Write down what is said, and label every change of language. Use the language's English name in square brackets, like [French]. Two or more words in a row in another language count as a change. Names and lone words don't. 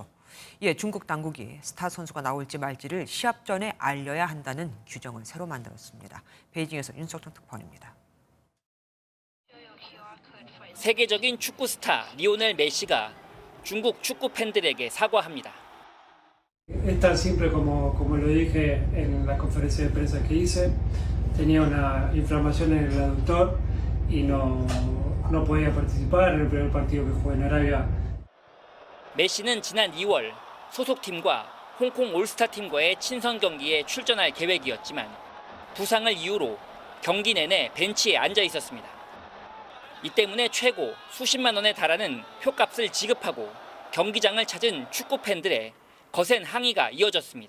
[Korean] 이에 중국 당국이 스타 선수가 나올지 말지를 시합 전에 알려야 한다는 규정을 새로 만들었습니다. 베이징에서 윤석정 특파원입니다. 세계적인 축구 스타 리오넬 메시가 중국 축구 팬들에게 사과합니다. [Spanish] Es tan simple como lo dije en la conferencia de prensa que hice. Tenía una inflamación en el aductor y no podía participar en el primer partido que jugué en Arabia. [Korean] 메시는 지난 2월 소속팀과 홍콩 올스타팀과의 친선 경기에 출전할 계획이었지만 부상을 이유로 경기 내내 벤치에 앉아 있었습니다. 이 때문에 최고 수십만 원에 달하는 표값을 지급하고 경기장을 찾은 축구 팬들의 거센 항의가 이어졌습니다.